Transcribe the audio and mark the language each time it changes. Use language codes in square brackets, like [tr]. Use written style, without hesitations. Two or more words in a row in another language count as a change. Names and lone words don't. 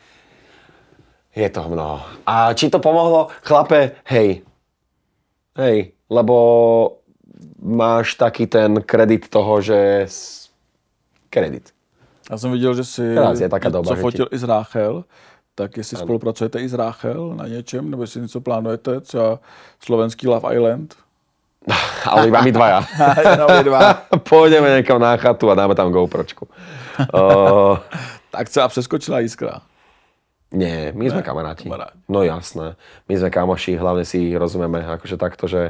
[sk] Je toho mnoho. A či to pomohlo? Chlape, hej, lebo máš taký ten kredit toho, že kredit. [cs] Já jsem viděl, že si co fotil i s Ráchel, tak jestli spolupracujete i s Ráchel na něčem, nebo jestli něco plánujete, třeba slovenský Love Island? [sk] Ale iba my dvaja. Pôjdeme niekam na chatu a dáme tam GoPročku. [cs] Tak třeba přeskočila Jiskra? [sk] Nie, my sme kamaráti. No jasné. My sme kamoši, hlavne si rozumieme akože takto, že...